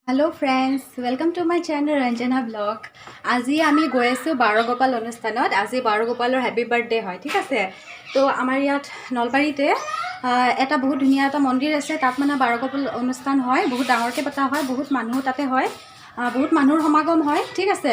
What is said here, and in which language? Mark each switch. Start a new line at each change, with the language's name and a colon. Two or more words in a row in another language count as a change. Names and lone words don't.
English: Hello friends, welcome to my channel Ranjana Blog.
Assamese: আজি আমি গৈ আছোঁ বাৰগোপাল অনুষ্ঠানত। আজি বাৰগোপালৰ
English: happy birthday
Assamese: হয়, ঠিক আছে। তো আমাৰ ইয়াত নলবাৰীতে এটা বহুত ধুনীয়া এটা মন্দিৰ আছে, তাত মানে বাৰগোপাল অনুষ্ঠান হয়, বহুত ডাঙৰকৈ পতা হয়, বহুত মানুহ তাতে হয়, বহুত মানুহৰ সমাগম হয়, ঠিক আছে।